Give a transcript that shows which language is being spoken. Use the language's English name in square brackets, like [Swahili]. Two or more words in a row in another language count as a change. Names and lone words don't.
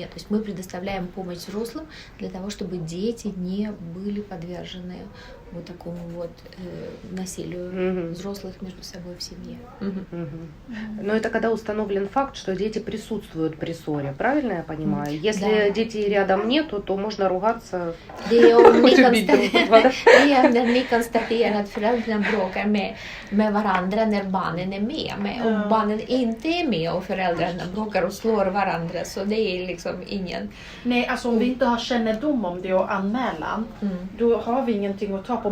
[Russian] То есть мы предоставляем помощь взрослым для того, чтобы дети не были подвержены вот такому вот насилию взрослых между собой в семье. Но это когда установлен факт, что дети присутствуют при ссоре, правильно я понимаю? Если детей рядом нету, то можно ругаться. [Swedish] Det är om ni konstaterar att föräldrarna bråkar med varandra när barnen är med. Men om barnen inte är med och föräldrarna bråkar och slår varandra, så det är liksom ingen... Nej, alltså om vi inte har kännedom om det och anmälan, då har vi ingenting att ta på.